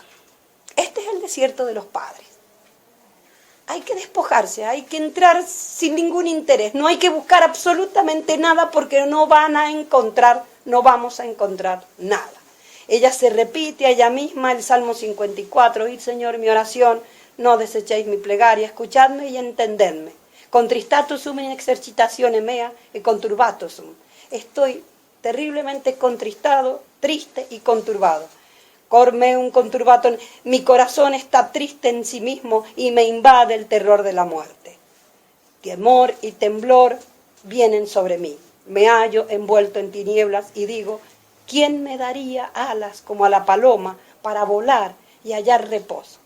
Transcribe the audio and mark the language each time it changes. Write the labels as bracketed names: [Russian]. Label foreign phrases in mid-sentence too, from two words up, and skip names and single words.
[Spanish] Este es el desierto de los padres. Hay que despojarse, hay que entrar sin ningún interés, no hay que buscar absolutamente nada porque no vamos a encontrar nada. Ella se repite a ella misma el Salmo 54, oíd Señor mi oración, no desechéis mi plegaria, escuchadme y entendedme. [Latin] Contristatus sum in exercitatione mea e conturbatus sum. [Spanish] Estoy terriblemente contristado, triste y conturbado. [Latin] Cor meum conturbatum, [Spanish] mi corazón está triste en sí mismo y me invade el terror de la muerte. Temor y temblor vienen sobre mí. Me hallo envuelto en tinieblas y digo, ¿quién me daría alas como a la paloma para volar y hallar reposo?